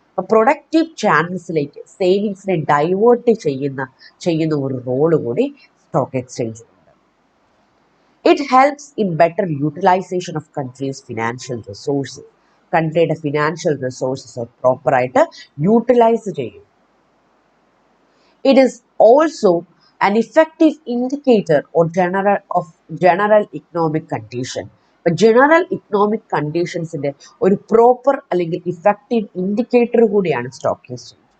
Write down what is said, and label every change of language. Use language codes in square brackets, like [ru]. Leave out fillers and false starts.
[ml] Productive ചാനൽസിലേക്ക് സേവിങ്സിനെ divert ചെയ്യുന്ന ഒരു role കൂടി സ്റ്റോക്ക് എക്സ്ചേഞ്ച് ഉണ്ട്. [en] It helps in better utilization of country's financial resources. [ml] കൺട്രിയുടെ financial resources പ്രോപ്പറായിട്ട് utilise ചെയ്യും. [en] It is also an effective indicator or general economic condition. [ml] General economic കണ്ടീഷൻസിന്റെ ഒരു proper അല്ലെങ്കിൽ effective indicator കൂടിയാണ് stock exchange.